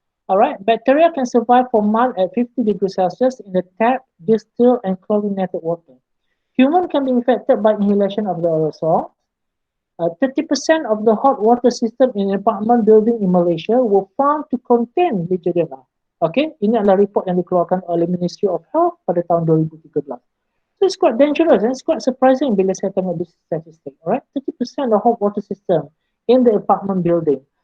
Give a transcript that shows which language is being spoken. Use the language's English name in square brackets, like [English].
[English] Alright, bacteria can survive for months at 50 degrees Celsius in the tap, distilled, and chlorinated water. Human can be infected by inhalation of the aerosol. 30% of the hot water system in apartment building in Malaysia were found to contain Legionella. [Malay] Okay, ini adalah report yang dikeluarkan oleh Ministry of Health pada tahun 2013. [English] So it's quite dangerous and it's quite surprising bila saya tengok this statistic. Alright, 30% of hot water system in the apartment building.